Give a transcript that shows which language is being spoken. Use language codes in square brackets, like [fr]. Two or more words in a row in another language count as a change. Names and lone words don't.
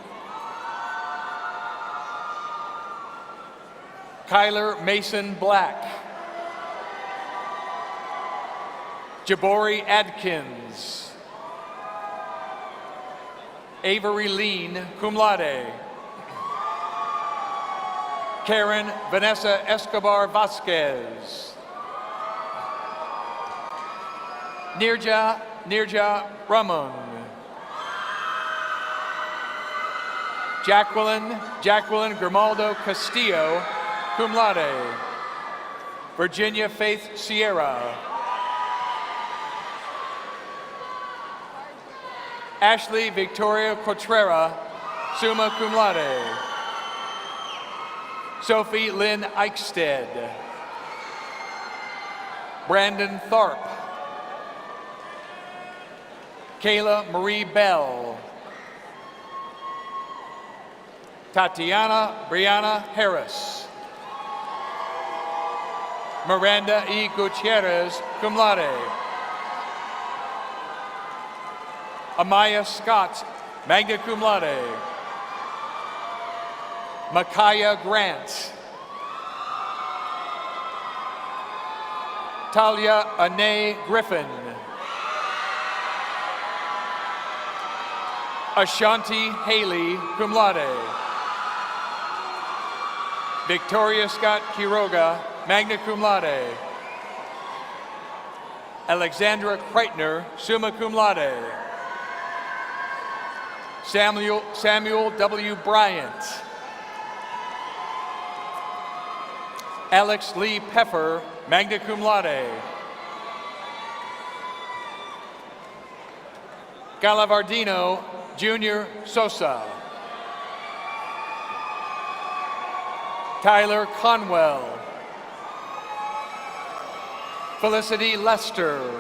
[en] Kyler Mason Black. Jabori Adkins. Avery Lean, [la] cum laude. [en] Karen Vanessa Escobar Vasquez. Nirja Ramon. Jacqueline Grimaldo Castillo, [la] cum laude. [en] Virginia Faith Sierra. Ashley Victoria Cotrera, [la] summa cum laude. [en] Sophie Lynn Eichstead. Brandon Tharp. Kayla Marie Bell. Tatiana Brianna Harris. Miranda E. Gutierrez, [la] cum laude. Amaya Scott, magna cum laude. [en] Micaiah Grant. Talia Anae Griffin. Ashanti Haley, [la] cum laude. [en] Victoria Scott Quiroga, [la] magna cum laude. Alexandra Kreitner, summa cum laude. [en] Samuel W. Bryant. Alex Lee Peffer, [la] magna cum laude. [en] Galavardino Junior Sosa. Tyler Conwell. Felicity Lester.